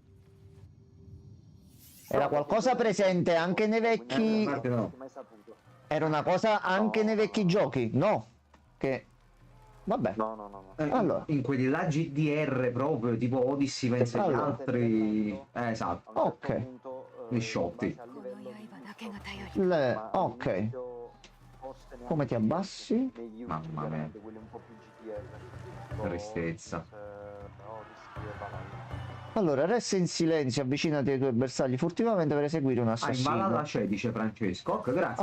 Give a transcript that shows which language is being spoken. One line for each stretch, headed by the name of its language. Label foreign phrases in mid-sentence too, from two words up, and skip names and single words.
Italian: Era qualcosa presente anche nei vecchi... Infatti no. Mai saputo. Era una cosa anche nei vecchi giochi? No. Che... Vabbè. No. Allora. In quelli là GDR proprio, tipo Odyssey, penso agli Allora. altri... esatto. Ok. Gli sciolti.
Japanese: この刃だけが頼り。
Italian: Ok. Come ti abbassi? Mamma mia. Tristezza. Allora, resta in silenzio, avvicinati ai tuoi bersagli furtivamente per eseguire un Ah, assassino. imballata c'è, dice Francesco. Ok, grazie.